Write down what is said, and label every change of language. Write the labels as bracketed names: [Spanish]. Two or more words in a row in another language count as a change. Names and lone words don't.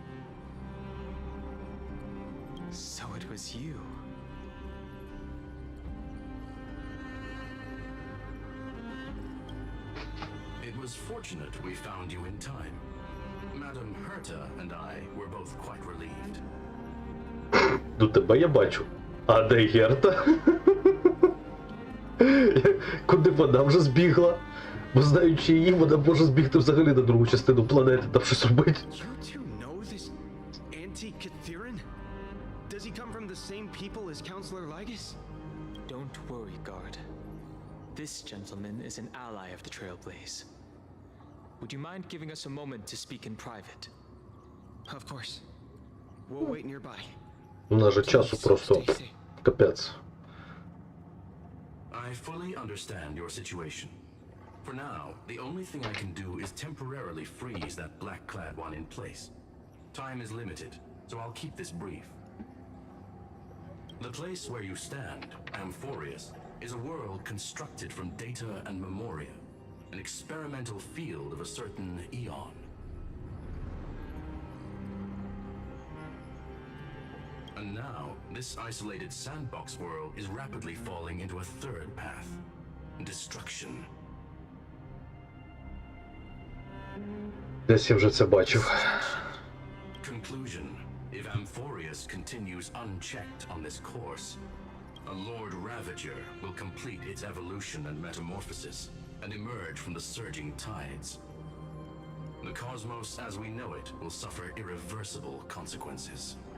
[English] So it was you. It was fortunate we found you in time. Madam Herta and I were both quite relieved. [Ukrainian] Ну тебе я бачу. А де Герта? Куди вона вже збігла? Бо знаючи її, вона може збігти взагалі на другу частину планети, там щось робити. [English] You two know this anti-Catharin? Does he come from the same people as Counselor Lygus? Don't worry, guard. This gentleman is an ally of the Trailblaze. Would you mind giving us a moment to speak in private? Of course. We'll wait nearby. [Ukrainian] У нас же часу просто капець. [English] I fully understand your situation. For now, the only thing I can do is temporarily freeze that black-clad one in place. Time is limited, so I'll keep this brief. The place where you stand, Amphorius, is a world constructed from data and memoria, an experimental field of a certain eon. And now, this isolated sandbox world is rapidly falling into a third path: destruction. [Ukrainian] Десь я вже це бачив. [English] Conclusion: if Amphorius continues unchecked on this course, a Lord Ravager will complete its evolution and metamorphosis and emerge from the surging tides. The cosmos as we know it will suffer irreversible consequences.